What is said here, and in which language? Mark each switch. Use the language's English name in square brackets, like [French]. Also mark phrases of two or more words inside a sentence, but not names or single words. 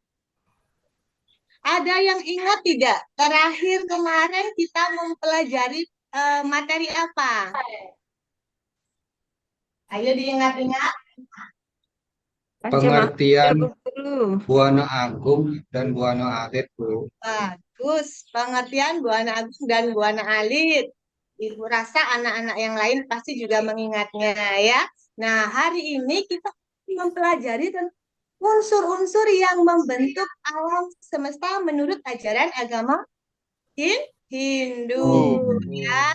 [Indonesian] Ada yang ingat tidak? Terakhir kemarin kita mempelajari materi apa? Ayo diingat-ingat. pengertian Buana Agung dan Buana Alit, Bu. Bagus, pengertian Buana Agung dan Buana Alit. Ibu rasa anak-anak yang lain pasti juga mengingatnya ya. Nah, hari ini kita mempelajari tentang unsur-unsur yang membentuk alam semesta menurut ajaran agama Hindu ya.